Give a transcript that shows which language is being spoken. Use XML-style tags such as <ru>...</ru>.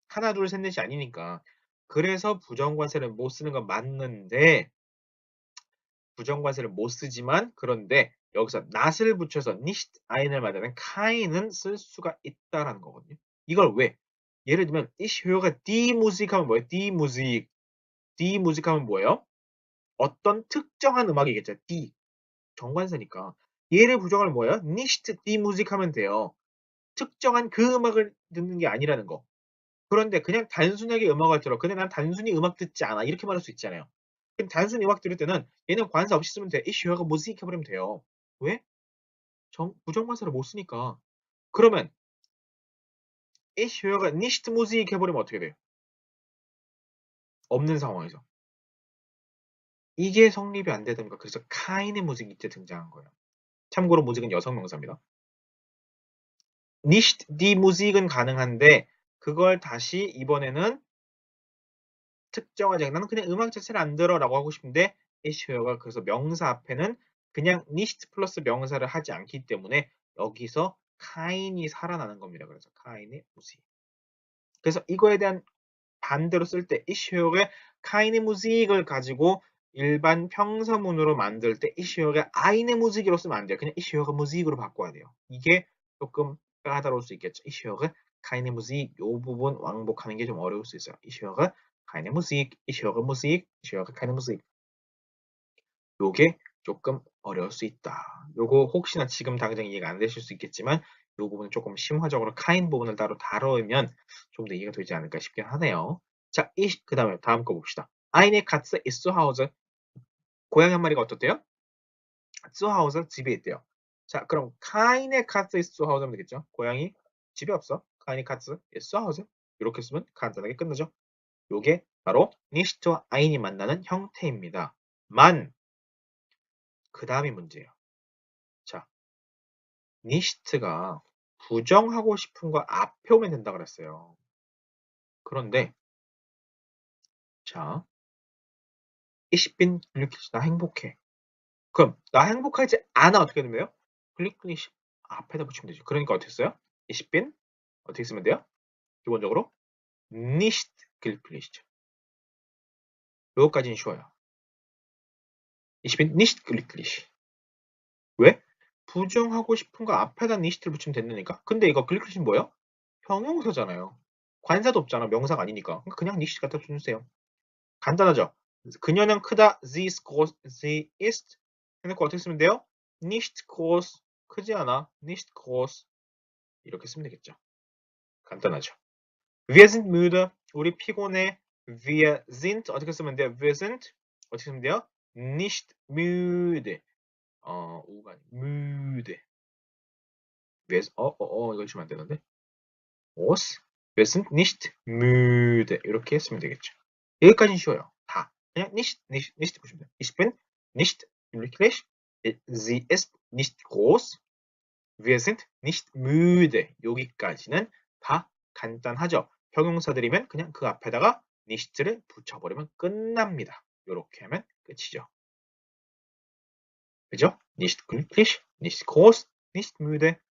<ko>하나, 둘, 셋, 넷이 아니니까. 그래서 부정관사를 못 쓰는 건 맞는데 부정관사를 못 쓰지만 그런데 여기서 not을 붙여서 nicht ein을 말하는 kein은 쓸 수가 있다라는 거거든요. 이걸 왜? 예를 들면</ko> <de>ich höre die Musik</de> <ko>하면 뭐예요? die Musik. die Musik 하면 뭐예요? 어떤 특정한 음악이겠죠. die. 정관사니까. 얘를 부정하면 뭐예요? nicht die Musik 하면 돼요. 특정한 그 음악을 듣는 게 아니라는 거. 그런데 그냥 단순하게 음악을 들어. 근데 난 단순히 음악 듣지 않아. 이렇게 말할 수 있잖아요. 그럼 단순히 음악 들을 때는 얘는 관사 없이 쓰면 돼.</ko> <de>ich höre Musik</de> <ko>해버리면 돼요. 왜? 부정관사를 못 쓰니까. 그러면</ko> <de>Ich höre nicht Musik</de> <ko>해버리면 어떻게 돼요? 없는 상황에서. 이게 성립이 안 되다 보니까 그래서 keine Musik 이때 등장한 거예요. 참고로 무직은 여성 명사입니다. nicht die Musik은 가능한데 그걸 다시 이번에는 특정하지 않게 나는 그냥 음악 자체를 안 들어라고 하고 싶은데 ich höre가 그래서 명사 앞에는 그냥 nicht 플러스 명사를 하지 않기 때문에 여기서 kein이 살아나는 겁니다. 그래서 keine Musik. 그래서 이거에 대한 반대로 쓸 때</ko> <de>ich höre keine Musik</de> <ko>을 가지고 일반 평서문으로 만들 때</ko> <de>ich höre eine Musik</de> <ko>으로 쓰면 안 돼요. 그냥</ko> <de>ich höre Musik</de> <ko>으로 바꿔야 돼요. 이게 조금 까다로울 수 있겠죠.</ko> <de>ich höre keine Musik</de> <ko>이 부분 왕복하는 게 좀 어려울 수 있어요.</ko> <de>ich höre keine Musik, ich höre Musik, ich höre keine Musik.</de> <ko>요게 조금 어려울 수 있다. 요거 혹시나 지금 당장 이해가 안 되실 수 있겠지만 요 부분은 조금 심화적으로 kind 부분을 따로 다루면 좀 더 이해가 되지 않을까 싶긴 하네요. 자, 그 다음에 다음 거 봅시다.</ko> <de>Eine Katze ist zu Hause.</de> <ko>고양이 한 마리가 어떻대요? zu Hause 집에 있대요. 자, 그럼</ko> <de>keine Katze ist zu Hause</de> <ko>하면 되겠죠? 고양이 집에 없어.</ko> <de>keine Katze ist zu Hause.</de> <ko>이렇게 쓰면 간단하게 끝나죠. 요게 바로 nicht와 ein이 만나는 형태입니다. 만, 그 다음이 문제예요. 자, nicht가 부정하고 싶은 거 앞에 오면 된다 그랬어요. 그런데 자, ich bin glücklich. 나 행복해. 그럼 나 행복하지 않아 어떻게 되면 돼요? glücklich 앞에다 붙이면 되죠. 그러니까 어떻게 써요? ich bin 어떻게 쓰면 돼요?</ko> <de>기본적으로 nicht glücklich.</de> <ko>요거까지는 쉬워요.</ko> <de>ich bin nicht glücklich.</de> <ko>왜? 부정하고 싶은 거 앞에다 nicht를 붙이면 된다니까. 근데 이거 glücklich는 뭐예요? 형용사잖아요. 관사도 없잖아. 명사가 아니니까. 그냥 nicht 갖다 주세요. 간단하죠? 그녀는 크다.</ko> <de>Sie ist groß. Sie ist.</de> <ko>해놓고 어떻게 쓰면 돼요? nicht groß. 크지 않아. nicht groß. 이렇게 쓰면 되겠죠. 간단하죠.</ko> <de>Wir sind müde.</de> <ko>우리 피곤해. Wir sind 어떻게 쓰면 돼요? Wir sind 어떻게 쓰면 돼요?</ko> <de>nicht müde. 우가 müde.</de> <ko>이거 주면 안 되는데. was?</ko> <de>Wir sind nicht müde.</de> <ko>이렇게 했으면 되겠죠. 여기까지는 쉬워요. 다. 그냥 nicht 보시면 돼요.</ko> <de>Ich bin nicht glücklich. Sie ist nicht groß. Wir sind nicht müde.</de> <ko>여기까지는 다 간단하죠. 형용사들이면 그냥 그 앞에다가 nicht를 붙여버리면 끝납니다. 이렇게 하면 끝이죠. 그죠?</ko> <de>nicht glücklich, nicht groß, nicht müde.</de>